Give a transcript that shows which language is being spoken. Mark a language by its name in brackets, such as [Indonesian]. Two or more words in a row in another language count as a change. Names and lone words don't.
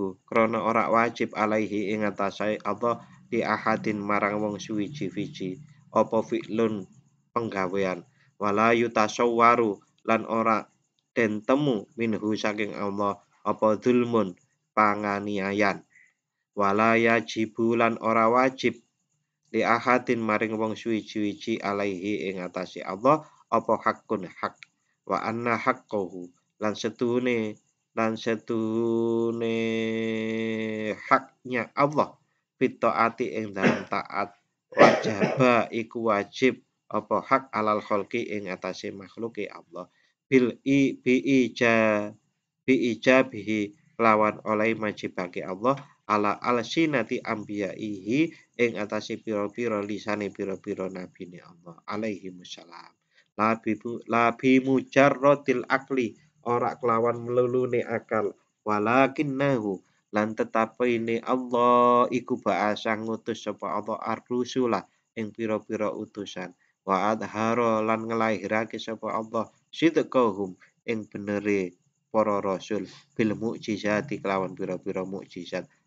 [Javanese] krana ora wajib alaihi ing atase Allah di ahadin marang wong suwiji-wiji apa fi'lun penggawean [Arabic] wala yutasawwaru [Javanese] lan ora den temu minhu saking Allah apa zulmun panganiayan [Arabic] wala yajibu [Javanese] lan ora wajib [Arabic] li ahadin [Javanese] maring wong suwiji-wiji alaihi ing atase Allah apa hakun hak [Arabic] wa anna haqqahu [Javanese] lan setune haknya Allah fitaati ing dalam taat wajaba iku wajib apa hak [Arabic] alal khalqi [Javanese] ing atase makhluke Allah bil [Arabic] i bi ija bi ijabihi [Javanese] lawan oleh majibake Allah [Arabic] ala alsinati ambiyaihi [Javanese] ing atase pira-pira lisane pira-pira nabine Allah [Arabic] alaihi wassalam labi mujarradil akli [Javanese] ora kelawan melulune akal walakinnahu lan tetapine Allah iku ba'asa ngutus sapa Allah ar-rusula ing pira-pira utusan [Arabic] wa adhara [Javanese] lan ngelahirake sapa Allah sidqahum ing benere para rasul [Arabic] bil mukjizati [Javanese] kelawan pira-pira mukjizat